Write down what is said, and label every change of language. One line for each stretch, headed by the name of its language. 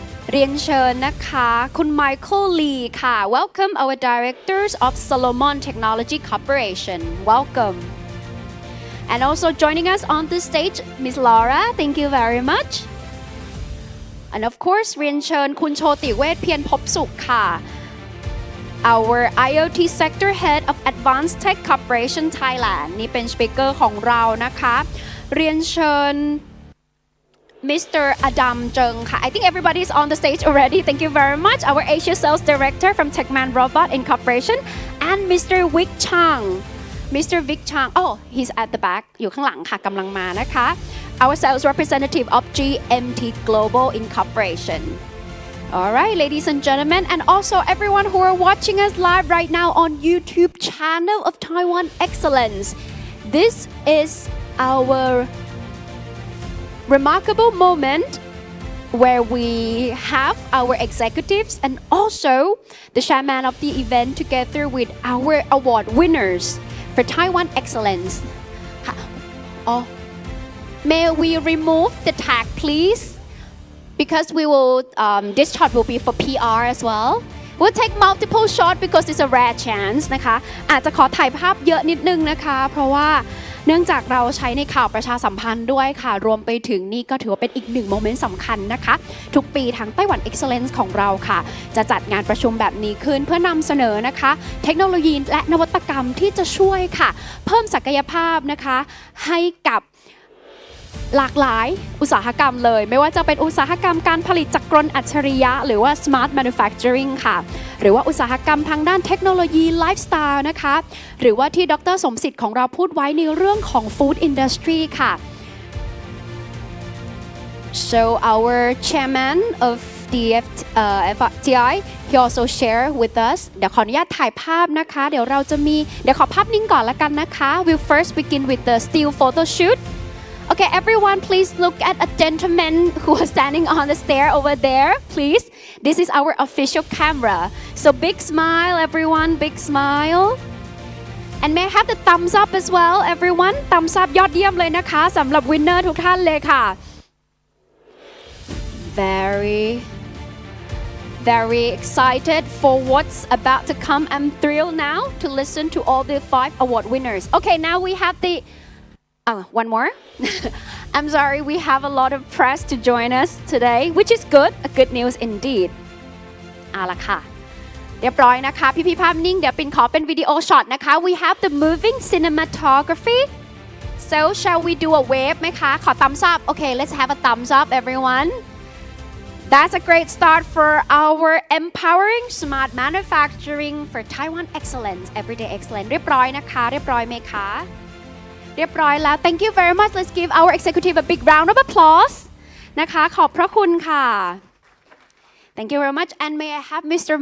Thai: เรียนเชิญนะคะคุณ Michael Lee ค่ะ
English: welcome our directors of Solomon Technology Corporation welcome and also joining us on the stage Miss Laura thank you very much and of course
Thai: เรียนเชิญคุณโชติเวชเพียรภพสุขค่ะ
English: our IoT sector head of Advanced Tech Corporation Thailand
Thai: นี่เป็นสปีกเกอร์ของเรานะคะเรียนเชิญ
English: Mr. Adam Jung ค่ะ I think everybody is on the stage already thank you very much our Asia Sales Director from Techman Robot Incorporation and Mr. Vic Chang Mr. Vic Chang oh he's at the back
Thai: อยู่ข้างหลังค่ะกำลังมานะคะ
English: our sales representative of GMT Global Incorporation alright ladies and gentlemen and also everyone who are watching us live right now on YouTube channel of Taiwan Excellence this is our remarkable moment where we have our executives and also the chairman of the event together with our award winners for Taiwan Excellence. Oh, may we remove the tag, please? Because we will, this shot will be for PR as well. We'll take multiple shots because it's a rare chance
Thai: นะคะอาจจะขอถ่ายภาพเยอะนิดนึงนะคะเพราะว่าเนื่องจากเราใช้ในข่าวประชาสัมพันธ์ด้วยค่ะรวมไปถึงนี่ก็ถือว่าเป็นอีกหนึ่งโมเมนต์สำคัญนะคะทุกปีทางไต้หวัน Excellence ของเราค่ะจะจัดงานประชุมแบบนี้ขึ้นเพื่อนำเสนอนะคะเทคโนโลยีและนวัตกรรมที่จะช่วยค่ะเพิ่มศักยภาพนะคะให้กับ หลากหลายอุตสาหกรรมเลยไม่ว่าจะเป็นอุตสาหกรรมการผลิตจักรกลอัจฉริยะหรือว่า Smart Manufacturing ค่ะหรือว่าอุตสาหกรรมทางด้านเทคโนโลยีไลฟ์สไตล์นะคะหรือว่าที่ดร.สมศิษฐ์ของเราพูดไว้ในเรื่องของ Food Industry ค่ะ
English: so our chairman of the FTI he also share with us
Thai: เดี๋ยวขออนุญาตถ่ายภาพนะคะเดี๋ยวเราจะมีเดี๋ยวขอภาพนิ่งก่อนละกันนะคะ
English: we'll first begin with the still photo shoot Okay, everyone, please look at a gentleman who is standing on the stair over there, please. This is our official camera. So big smile, everyone, big smile. And may I have the thumbs up as well, everyone? Thumbs up
Thai: ยอดเยี่ยมเลยนะคะสำหรับ winner ทุกท่านเลยค่ะ Very
English: very excited for what's about to come. I'm thrilled now to listen to all the 5 award winners. Okay, now we have the one more. I'm sorry, we have a lot of press to join us today, which is good, a good news indeed.
Thai: เอาล่ะค่ะเรียบร้อยนะคะพี่ๆภาพนิ่งเดี๋ยวปินขอเป็นวิดีโอช็อตนะคะ
English: We have the moving cinematography so shall we do a wave
Thai: ไหมคะขอ
English: thumbs up Okay let's have a thumbs up everyone That's a great start for our empowering smart manufacturing for Taiwan excellence everyday excellence
Thai: เรียบร้อยนะคะเรียบร้อยไหมคะเรียบร้อยแล้ว
English: Thank you very much Let's give our executive a big round of applause
Thai: นะคะขอบพระคุณค่ะ
English: Thank you very much and may I have Mr.